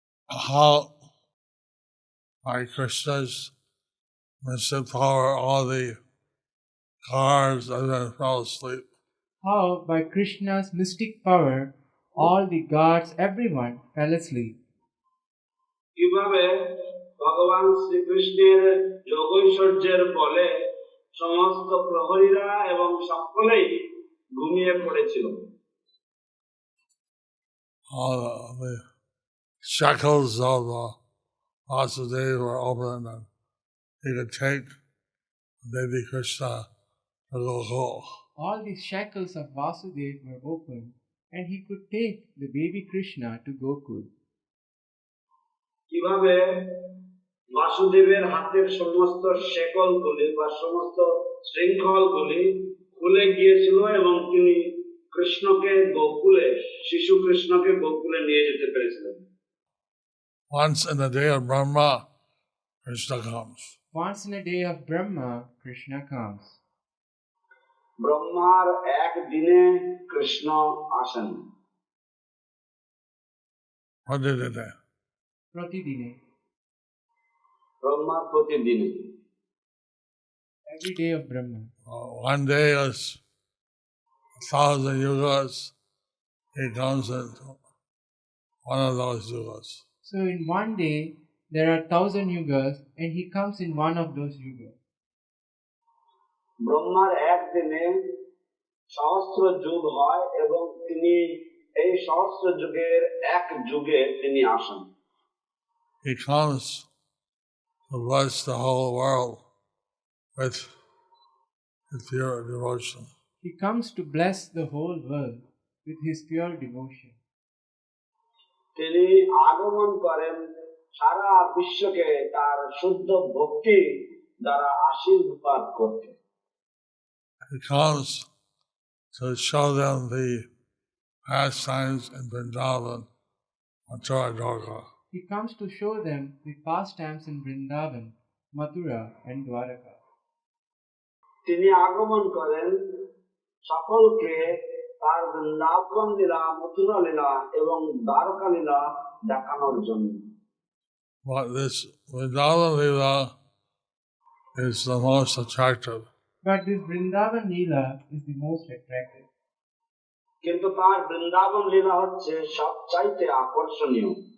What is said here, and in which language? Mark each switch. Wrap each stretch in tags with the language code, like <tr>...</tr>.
<en>How by Krishna's mystic power all the guards, everyone fell asleep. How, by Krishna's mystic power, all the guards, everyone fell asleep.</en> <bn>কিভাবে ভগবান শ্রীকৃষ্ণের যোগৈশ্বর্যের বলে সমস্ত প্রহরীরা এবং সকলেই ঘুমিয়ে পড়েছিল।</bn> <en>All the shackles of Vasudeva were open, and he could take baby Krishna to Gokul. All the shackles of Vasudev were open, and he could take the baby Krishna to Gokul.</en> <bn>কিভাবে বাসুদেবের হাতের সমস্ত শেকলগুলি বা সমস্ত শৃঙ্খলগুলি খুলে গিয়েছিল এবং তিনি কৃষ্ণকে গোকুলে শিশু কৃষ্ণকে গোকুলে নিয়ে যেতে পেরেছিলেন।</bn> <en>Once in the day of Brahma, Krishna comes. Once in a day of Brahma, Krishna comes.</en> <bn>ব্রহ্মার এক দিনে কৃষ্ণ আসেন।</bn> <en>What did it do?</en> <bn>Pratidine. Brahma প্রতিদিনে।</bn> <en>Every day of Brahma. One day is 1,000 yugas. He comes in one of those yugas. So in one day, there are 1,000 yugas, and he comes in one of those yugas.</en> <bn>ব্রহ্মার একদিনে সহস্র যুগ হয় এবং তিনি এই সহস্র যুগের এক যুগে তিনি আসেন।</bn> <en>He comes to bless the whole world with pure devotion. He comes to bless the whole world with his pure devotion.</en> <bn>তিনি আগমন করেন সারা বিশ্বকে তার শুদ্ধ ভক্তি দ্বারা আশীর্বাদ করতে।</bn> <en>He comes to show them the pastimes in Vrindavan, Mathura, Dwarka. He comes to show them the pastimes in Vrindavan, Mathura, and Dwaraka.</en> <bn>তিনি আগমন করেন সকলকে তার বৃন্দাবন লীলা, মথুরা লীলা এবং দ্বারকা লীলা দেখানোর জন্য।</bn> <en>But this Vrindavan Leela is the most attractive. But this Vrindavan Leela is the most attractive.</en> <bn>কিন্তু তার বৃন্দাবন লীলা হচ্ছে সবচাইতে আকর্ষণীয়।</bn>